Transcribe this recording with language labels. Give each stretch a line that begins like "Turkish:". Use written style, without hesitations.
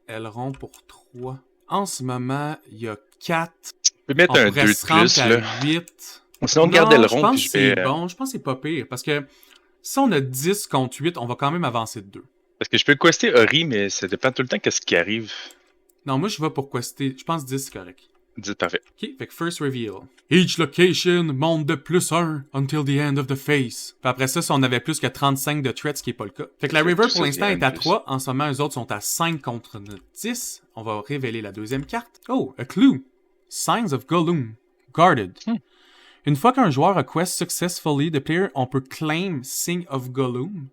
French: Elrond pour 3. En ce moment, il y a 4. Tu peux mettre un 2 de plus, à là. 8. Sinon, on garde Elrond, puis je vais... Bon, je pense que c'est pas pire. Parce que si on a 10 contre 8, on va quand même avancer de 2. Parce que je peux quester Ori, mais ça dépend tout le temps qu'est-ce qui arrive. Non, moi, je vais pour quester. Je pense 10, c'est correct. 10, parfait. Ok, fait que
English: first reveal. Each location monte de +1 until the end of the phase.
French: Puis après ça, si on avait plus que 35 de threats, ce qui est pas le cas. Fait que la River, pour l'instant, est à 3. En ce moment, eux autres sont à 5 contre 10. On va révéler la deuxième carte.
English: Oh, a clue.
French: Signs of Gollum. Guarded. Une fois qu'un joueur a
English: quest successfully the player,
French: on peut claim Sign of Gollum.